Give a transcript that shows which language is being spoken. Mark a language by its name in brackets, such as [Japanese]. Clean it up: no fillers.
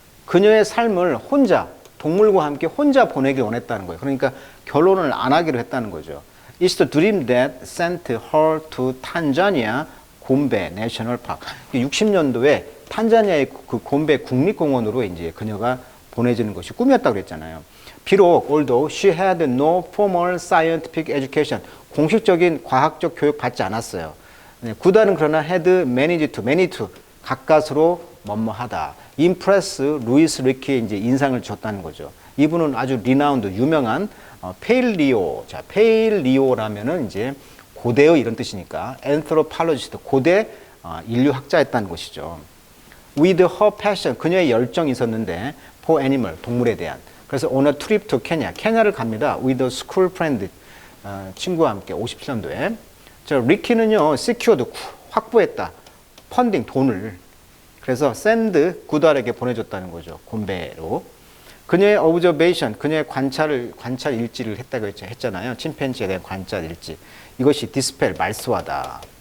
[Korean] 그녀의 삶을 혼자, 동물과 함께 혼자 보내길 원했다는 거예요. 그러니까 결혼을 안 하기로 했다는 거죠. [English] It's the dream that sent her to Tanzania 곰베 내셔널 파크. [Korean] 60년도에 탄자니아의 그 곰베 국립공원으로 이제 그녀가 보내지는 것이 꿈이었다고 그랬잖아요. 비록 [English] although she had no formal scientific education, [Korean] 공식적인 과학적 교육 받지 않았어요. 구단은 그러나 [English] had managed to [Korean] 가까스로 뭐뭐하다. impress 루이스 리키의 이제 인상을 줬다는 거죠. 이분은 아주 리나운드 유명한 페일리오. 자, 페일리오라면은 이제 고대의 이런 뜻이니까 anthropologist 고대 인류학자였다는 것이죠. [English] With her passion [Korean] 그녀의 열정이 있었는데 [English] for animal [Korean] 동물에 대한. 그래서 [English] on a trip to Kenya [Korean] 케냐를 갑니다. [English] With a school friend [Korean] 친구와 함께 57년도에. 자, 리키는요 secured 확보했다. 펀딩 돈을. 그래서 send 구달에게 보내줬다는 거죠. 곰베로. 그녀의 observation, 그녀의 관찰 일지를 했다고 했잖아요. 침팬지에 대한 관찰 일지. 이것이 dispel, 말소하다.